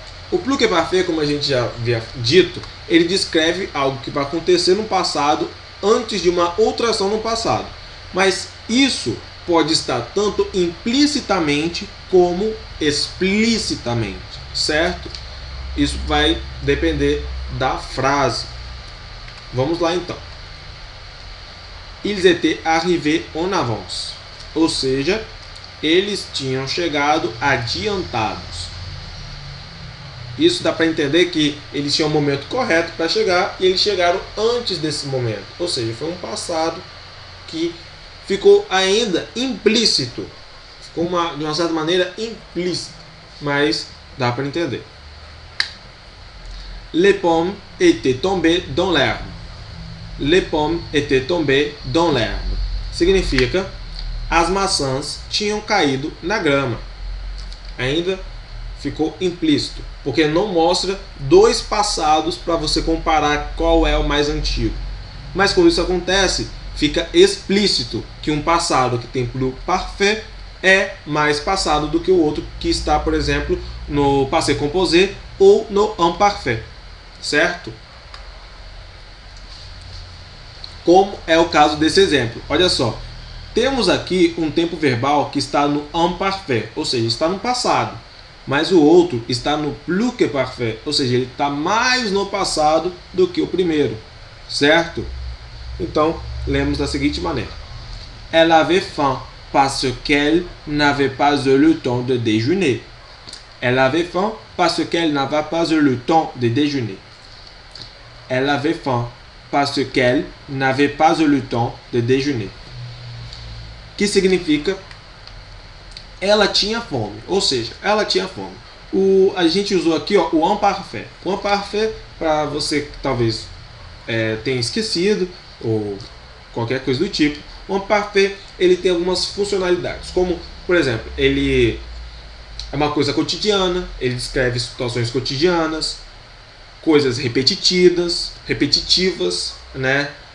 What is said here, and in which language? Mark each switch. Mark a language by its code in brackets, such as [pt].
[pt] O plus que parfait, como a gente já havia dito, ele descreve algo que vai acontecer no passado antes de uma outra ação no passado. Mas isso pode estar tanto implicitamente como explicitamente, certo? Isso vai depender da frase. Vamos lá então. [fr] Ils étaient arrivés en avance. [pt] Ou seja, eles tinham chegado adiantados. Isso dá para entender que eles tinham o momento correto para chegar e eles chegaram antes desse momento. Ou seja, foi um passado que ficou ainda implícito. Ficou de uma certa maneira implícito. Mas dá para entender. [fr] Les pommes étaient tombées dans l'herbe. Les pommes étaient tombées dans l'herbe. [pt] Significa as maçãs tinham caído na grama. Ainda ficou implícito, porque não mostra dois passados para você comparar qual é o mais antigo. Mas quando isso acontece, fica explícito que um passado que tem plus parfait é mais passado do que o outro que está, por exemplo, no passé composé ou no imparfait, certo? Como é o caso desse exemplo. Olha só, temos aqui um tempo verbal que está no imparfait, ou seja, está no passado. Mas o outro está no plus que parfait, ou seja, ele está mais no passado do que o primeiro, certo? Então, lemos da seguinte maneira. [fr] Elle avait faim parce qu'elle n'avait pas eu le temps de déjeuner. Elle avait faim parce qu'elle n'avait pas eu le temps de déjeuner. Elle avait faim parce qu'elle n'avait pas eu le temps de déjeuner. [pt] Que significa ela tinha fome, ou seja, ela tinha fome. A gente usou aqui ó, o imparfait. O imparfait, para você que talvez tenha esquecido, ou qualquer coisa do tipo, o imparfait ele tem algumas funcionalidades, como, por exemplo, ele é uma coisa cotidiana, ele descreve situações cotidianas, coisas repetitivas, né?